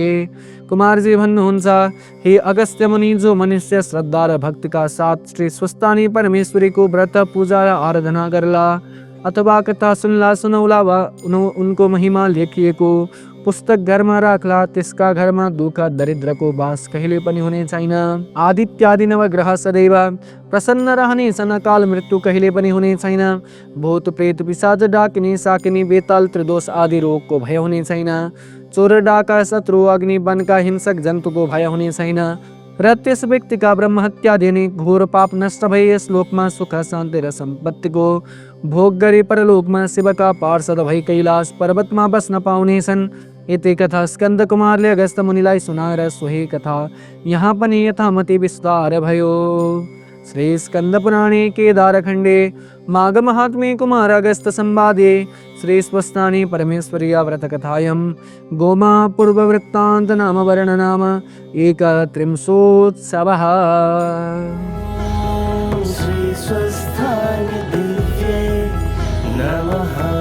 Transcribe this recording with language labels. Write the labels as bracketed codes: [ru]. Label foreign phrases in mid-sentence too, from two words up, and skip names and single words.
[ne] कुमारजी भन्नुहुन्छ, हे अगस्त्य मुनि, जो मनुष्य श्रद्धा र भक्तिका साथ श्री स्वस्थानी परमेश्वरीको व्रत पूजा र आराधना गर्ला अथवा कथा सुनला सुनौला वा उनको महिमा लेखिएको पुस्तक घरमा राख्ला, त्यसका घरमा दुःख दरिद्रको बास कहिले पनि हुने छैन। आदित्यादि नवग्रह सदैव प्रसन्न रहने छन्, अकाल मृत्यु कहिले पनि हुने छैन। भूत प्रेत पिशाच डाकिनी साकिनी बेताल त्रिदोष आदि रोगको भय हुने छैन। चोर डाका शत्रु अग्नि वनका हिंसक जन्तुको भय हुने छैन र त्यस व्यक्तिका ब्रह्महत्यादि घोर पाप नष्ट भए यस लोकमा सुख शान्ति र सम्पत्तिको भोग गरी परलोकमा शिवका पार्षद भई कैलाश पर्वतमा बस्न पाउनेछन्। यति कथा स्कन्द कुमारले अगस्त्य मुनिलाई सुनाएर सोही कथा यहाँ पनि यथामति विस्तार भयो। [sa] श्री स्कंद पुराणे केदारखंडे माघ महात्म्ये कुमार अगस्त संवादे श्री स्वस्थानी परमेश्वरी व्रत कथायं गोमा पूर्व वृत्तांत नाम वर्ण नाम 31 श्री स्वस्थानी दिव्ये नमः।